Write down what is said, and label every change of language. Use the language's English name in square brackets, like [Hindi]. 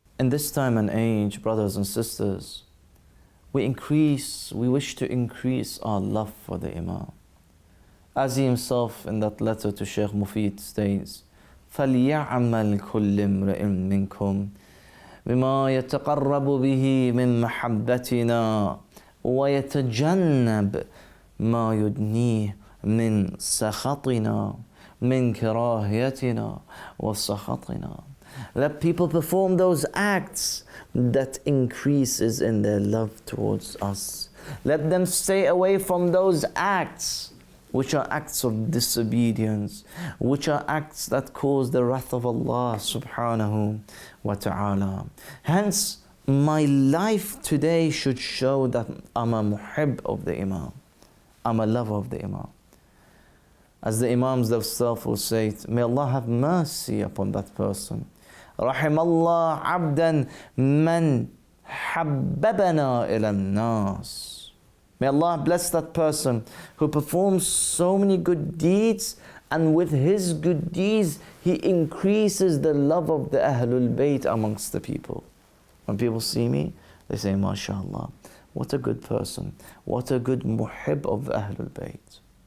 [English] In this time and age, brothers and sisters, we wish to increase our love for the Imam. As he himself in that letter to Shaykh Mufid states, [Arabic] فَلْيَعْمَلْ كُلِّ امْرِئٍ مِّنْكُمْ بِمَا يَتَقَرَّبُ بِهِ مِنْ مَحَبَّتِنَا وَيَتَجَنَّبْ مَا يُدْنِيهِ من سخطنا من كراهيتنا وسخطنا. [English] Let people perform those acts that increases in their love towards us. Let them stay away from those acts which are acts of disobedience, which are acts that cause the wrath of Allah subhanahu wa ta'ala. Hence, my life today should show that I'm a muhib of the Imam. I'm a lover of the Imam. As the Imams themselves will say, may Allah have mercy upon that person. [Arabic] رحم الله عبدا من حببنا إلى الناس. [English] May Allah bless that person who performs so many good deeds, and with his good deeds he increases the love of the Ahlulbayt amongst the people. When people see me, they say, MashaAllah, what a good person, what a good muhib of the Ahlulbayt.